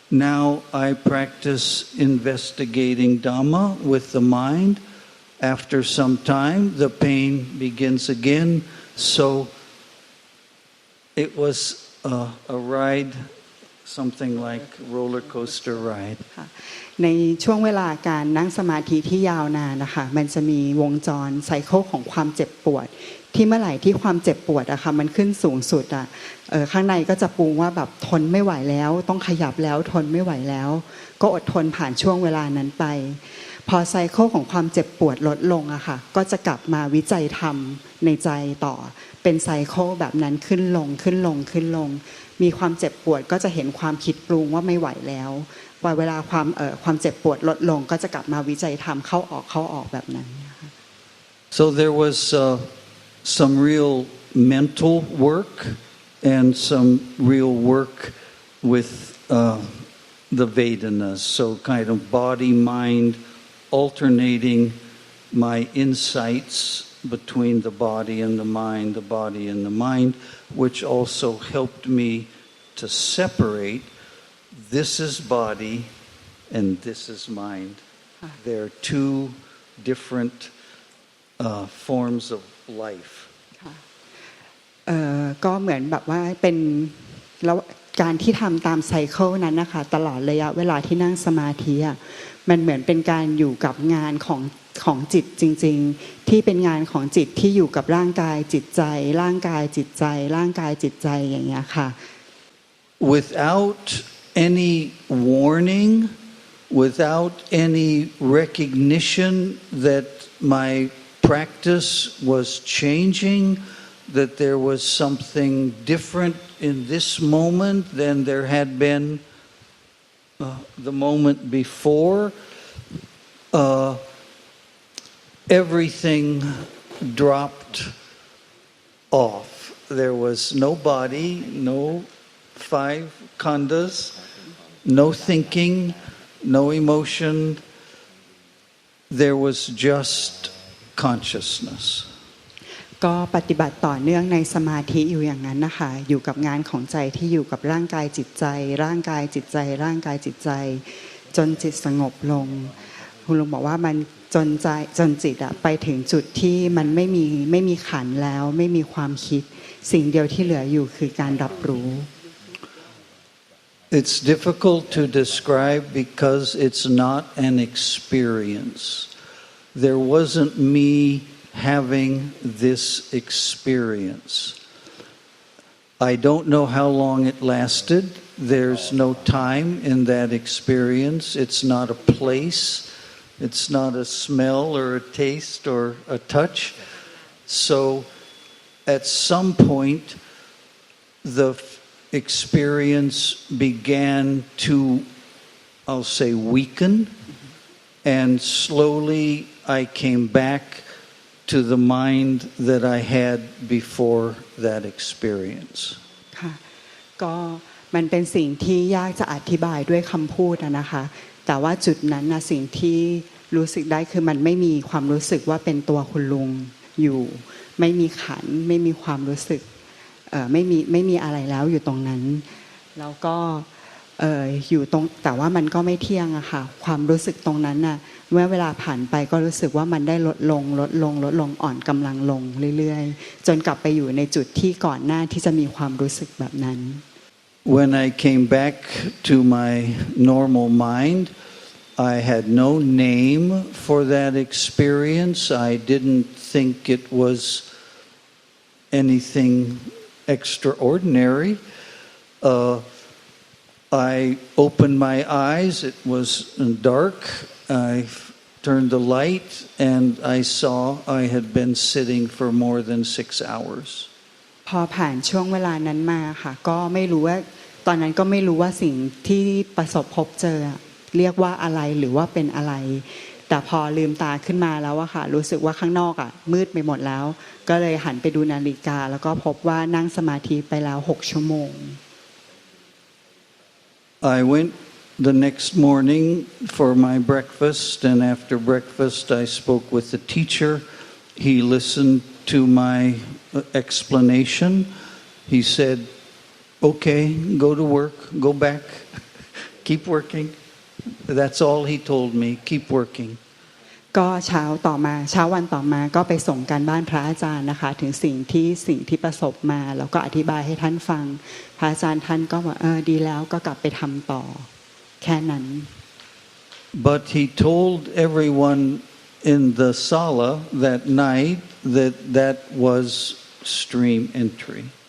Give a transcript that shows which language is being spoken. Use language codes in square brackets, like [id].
[en] Now I practice investigating Dhamma with the mind. After some time, the pain begins again. So it was a ride, something like roller coaster ride. [th] ในช่วงเวลาการนั่งสมาธิที่ยาวนานนะคะมันจะมีวงจรไซเคิลของความเจ็บปวดที่เมื่อไหร่ที่ความเจ็บปวดอะค่ะมันขึ้นสูงสุดอะข้างในก็จะปรุงว่าแบบทนไม่ไหวแล้วต้องขยับแล้วทนไม่ไหวแล้วก็อดทนผ่านช่วงเวลานั้นไปพอไซเคิลของความเจ็บปวดลดลงอะค่ะก็จะกลับมาวิจัยธรรมในใจต่อเป็นไซเคิลแบบนั้นขึ้น ลงมีความเจ็บปวดก็จะเห็นความคิดปรุงว่าไม่ไหวแล้วว่าเวลาความเจ็บปวดลดลงก็จะกลับมาวิจัยธรรมเข้าออกแบบนั้น [en] So there was some real mental work and some real work with the Vedanas, so kind of body mind alternating my insights between the body and the mind, which also helped me to separate this is body and this is mind. They're two different forms of life. [th] ก็เหมือนแบบว่าเป็นแล้วการที่ทำตามไซเคิลนั้นนะคะตลอดระยะเวลาที่นั่งสมาธิ มันเหมือนเป็นการอยู่กับงานของจิตจริงๆที่เป็นงานของจิตที่อยู่กับร่างกายจิตใจร่างกายจิตใจร่างกายจิตใจอย่างเงี้ยค่ะ [en] Without any warning, without any recognition that my practice was changing, that there was something different in this moment than there had been the moment before. Everything dropped off. There was no body, no 5 khandhas, no thinking, no emotion. There was just consciousness. [th] ก็ปฏิบัติต่อเนื่องในสมาธิอยู่อย่างนั้นนะคะอยู่กับงานของใจที่อยู่กับร่างกายจิตใจร่างกายจิตใจร่างกายจิตใจจนจิตสงบลงคุณลุงบอกว่ามันจนจิตไปถึงจุดที่มันไม่มีขันธ์แล้วไม่มีความคิดสิ่งเดียวที่เหลืออยู่คือการรับรู้ [en] It's difficult to describe because it's not an experience. There wasn't me having this experience. I don't know how long it lasted. There's no time in that experience. It's not a place. It's not a smell or a taste or a touch. So at some point, the experience began to, I'll say, weaken, and slowly I came back to the mind that I had before that experience. [th] ค่ะก็มันเป็นสิ่งที่ยากจะอธิบายด้วยคำพูดนะคะแต่ว่าจุดนั้นนะสิ่งที่รู้สึกได้คือมันไม่มีความรู้สึกว่าเป็นตัวคุณลุงอยู่ไม่มีขันธ์ไม่มีความรู้สึกไม่มีอะไรแล้วอยู่ตรงนั้นแล้วก็ อยู่ตรงแต่ว่ามันก็ไม่เที่ยงอะค่ะความรู้สึกตรงนั้นน่ะเมื่อเวลาผ่านไปก็รู้สึกว่ามันได้ลดลงอ่อนกำลังลงเรื่อยๆจนกลับไปอยู่ในจุดที่ก่อนหน้าที่จะมีความรู้สึกแบบนั้น [en] When I came back to my normal mind, I had no name for that experience. I didn't think it was anything extraordinary. I opened my eyes. It was dark. I turned the light, and I saw I had been sitting for more than 6 hours. [th] พอผ่านช่วงเวลานั้นมาค่ะก็ไม่รู้ว่าตอนนั้นก็ไม่รู้ว่าสิ่งที่ประสบพบเจอเรียกว่าอะไรหรือว่าเป็นอะไรแต่พอลืมตาขึ้นมาแล้วอะค่ะรู้สึกว่าข้างนอกมืดไปหมดแล้วก็เลยหันไปดูนาฬิกาแล้วก็พบว่านั่งสมาธิไปแล้ว6 ชั่วโมง [en] I went the next morning for my breakfast, and after breakfast I spoke with the teacher. He listened to my explanation. He said, okay, go to work, go back, keep working. That's all he told me, keep working. [th] ก็เช้าวันต่อมาก็ไปส่งการบ้านพระอาจารย์นะคะถึงสิ่งที่ประสบมาแล้วก็อธิบายให้ท่านฟังพระอาจารย์ท่านก็บอกดีแล้วก็กลับไปทำต่อแค่นั้น [en] But he told everyone in the sala that night that was stream entry.